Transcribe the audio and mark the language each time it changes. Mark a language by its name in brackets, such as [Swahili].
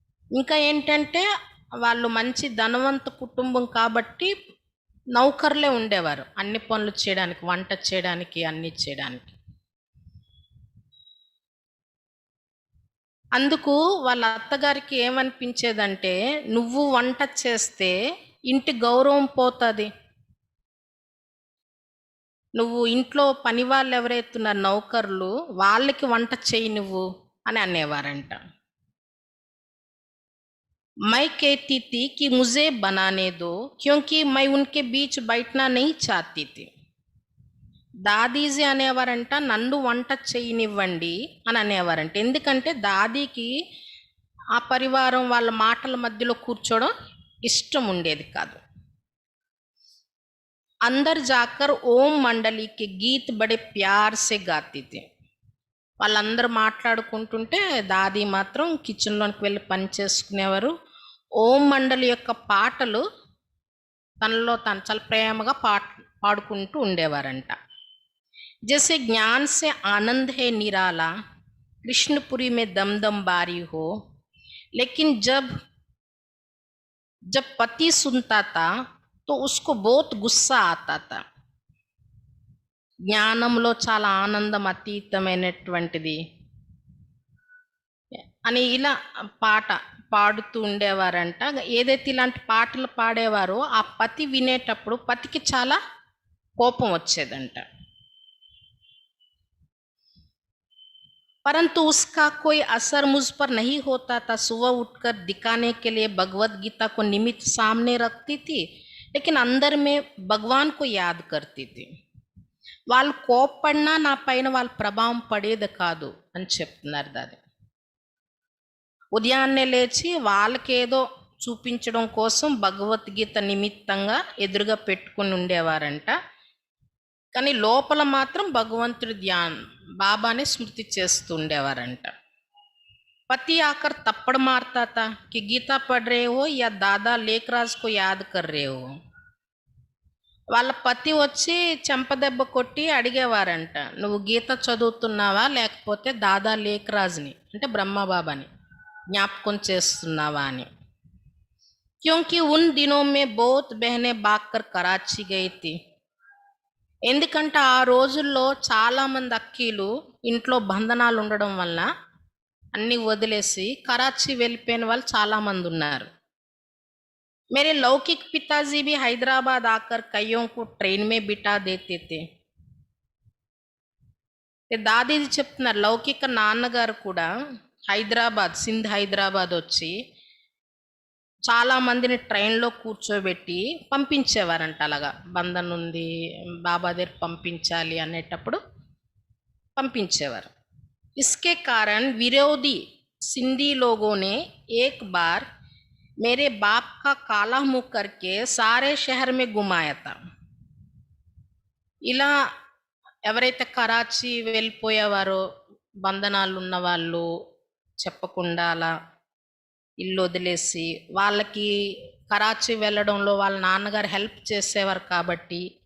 [Telugu] ఇంకా ఏంటంటే వాళ్ళు మంచి ధనవంత కుటుంబం కాబట్టి నౌకర్లే ఉండేవారు అన్ని పనులు చేయడానికి, వంట చేయడానికి, అన్ని చేయడానికి. అందుకు వాళ్ళ అత్తగారికి ఏమనిపించేదంటే, నువ్వు వంట చేస్తే ఇంటి గౌరవం పోతుంది, నువ్వు ఇంట్లో పని వాళ్ళు ఎవరైతున్నారు నౌకర్లు, వాళ్ళకి వంట చేయి నువ్వు అని అనేవారంట. [Hindi] मैं कहती थी कि मुझे बनाने दो क्योंकि मैं उनके बीच बैठना नहीं चाहती थी. [Telugu] దాదీజీ అనేవారంట, నన్ను వంట చేయనివ్వండి అని అనేవారంట. ఎందుకంటే దాదీకి ఆ పరివారం వాళ్ళ మాటల మధ్యలో కూర్చోవడం ఇష్టం ఉండేది కాదు. [Hindi] अंदर जाकर ओम मंडली के गीत बड़े प्यार से गाती थी. [Telugu] వాళ్ళందరూ మాట్లాడుకుంటుంటే దాది మాత్రం కిచెన్లోకి వెళ్ళి పని చేసుకునేవారు. ఓం మండలి యొక్క పాటలు తనలో తను చాలా ప్రేమగా పాడుకుంటూ ఉండేవారంట. [Hindi] जैसे ज्ञान से आनंद है निराला, कृष्णपुरी में दम दम बारी हो, लेकिन जब पति सुनता था तो उसको बहुत गुस्सा आता था. [Telugu] జ్ఞానంలో చాలా ఆనందం అతీతమైనటువంటిది అని ఇలా పాట పాడుతూ ఉండేవారంట. ఏదైతే ఇలాంటి పాటలు పాడేవారో ఆ పతి వినేటప్పుడు పతికి చాలా కోపం వచ్చేదంట. [Hindi] परंतु उसका कोई असर मुझ पर नहीं होता था. सुबह उठकर दिखाने के लिए भगवत गीता को निमित्त सामने रखती थी, लेकिन अंदर में भगवान को याद करती थी. [Telugu] వాళ్ళు కోప్పడినా నా పైన వాళ్ళ ప్రభావం పడేది కాదు అని చెప్తున్నారు దాది. ఉదయాన్నే లేచి వాళ్ళకేదో చూపించడం కోసం భగవద్గీత నిమిత్తంగా ఎదురుగా పెట్టుకుని ఉండేవారంట. కానీ లోపల మాత్రం భగవంతుడి ధ్యానం, బాబాని స్మృతి చేస్తూ ఉండేవారంట. [Hindi] पति आकर थप्पड़ मारता था कि गीता पढ़ रहे हो या दादा लेखराज को याद कर रहे हो. [Telugu] వాళ్ళ పతి వచ్చి చెంపదెబ్బ కొట్టి అడిగేవారంట, నువ్వు గీత చదువుతున్నావా లేకపోతే దాదా లేఖరాజ్ని అంటే బ్రహ్మబాబాని జ్ఞాపకం చేస్తున్నావా అని. [Hindi] क्योंकि उन दिनों में बहुत बहनें भागकर कराची गई थी. [Telugu] ఎందుకంటే ఆ రోజుల్లో చాలామంది అక్కీలు ఇంట్లో బంధనాలు ఉండడం వల్ల అన్నీ వదిలేసి కరాచీ వెళ్ళిపోయిన వాళ్ళు చాలామంది ఉన్నారు. [Hindi] मेरे लौकिक पिताजी भी हैदराबाद आकर कईयों को ट्रेन में बिठा देते थे. [Telugu] దాదీది చెప్తున్నారు, లౌకిక నాన్నగారు కూడా హైదరాబాద్, సింధ్ హైదరాబాద్ వచ్చి చాలా మందిని ట్రైన్లో కూర్చోబెట్టి పంపించేవారంట. అలాగా బంధన్ ఉంది, బాబా దగ్గర పంపించాలి అనేటప్పుడు పంపించేవారు. [Hindi] इसके कारण विरोधी सिंधी लोगों ने एक बार मेरे बाप का काला मुंह करके सारे शहर में घुमाया था. [Telugu] ఇలా ఎవరైతే కరాచీ వెళ్ళిపోయేవారో, బంధనాలు ఉన్న వాళ్ళు చెప్పకుండా అలా ఇల్లు వదిలేసి, వాళ్ళకి కరాచీ వెళ్ళడంలో వాళ్ళ నాన్నగారు హెల్ప్ చేసేవారు కాబట్టి